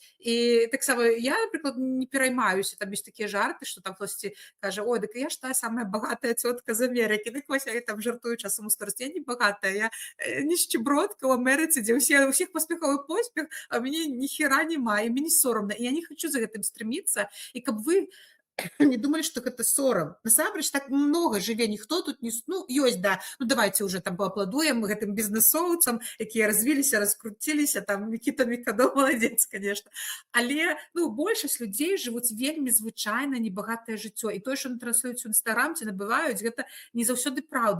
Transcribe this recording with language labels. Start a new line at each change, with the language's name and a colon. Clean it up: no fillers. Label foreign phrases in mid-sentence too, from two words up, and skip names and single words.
Belarusian: І таксама я, напрыклад, не пераймаюся, там ёсць такія жарты, што там хтосьці кажа: ой, дык я ж та самая багатая цётка з Амерыкі. Дык вось я там жартую часам у старосці, я не багатая, я нішчыбродка ў Амерыцы, дзе у ўсіх паспяховы поспех, а мне ніхера няма, і мне сорамна. І я не хачу за гэтым стрэміцца. І каб вы
Russian: не думали, что это
Belarusian: сорам. Насамрэч
Russian: так много
Belarusian: жыве, ніхто тут не... Ну, ёсць, да, ну
Russian: давайте уже
Belarusian: там поаплодуем гэтым бізнесоўцам, якія развіліся, раскруціліся, там Мікіта Мікадо,
Russian: молодец, конечно.
Belarusian: Але, ну, большасць людзей жывуць вельмі звычайна небагатае жыццё. І тое, што транслююць у Інстаграм ці набываюць, гэта не заўсёды праўда.